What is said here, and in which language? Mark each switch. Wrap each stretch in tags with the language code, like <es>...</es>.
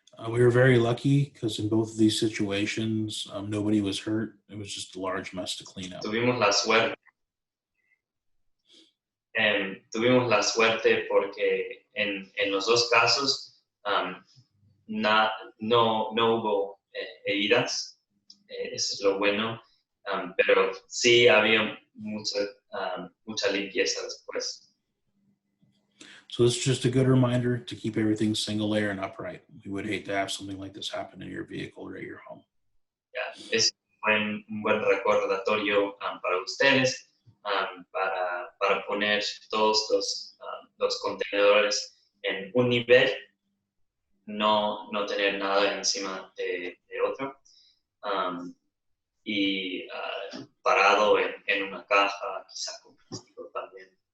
<en>We were very lucky because in both of these situations, nobody was hurt. It was just a large mess to clean up.</en> <es>Tuvimos la suerte porque en los dos casos no hubo heridas, eso es lo bueno, pero sí había mucha limpieza después.</es> <en>So this is just a good reminder to keep everything single layer and upright. We would hate to have something like this happen in your vehicle or at your home.</en> <es>Yeah, es un buen recordatorio para ustedes, para poner todos los contenedores en un nivel, no tener nada encima de otro, y parado en una caja, quizá con plástico también.</es>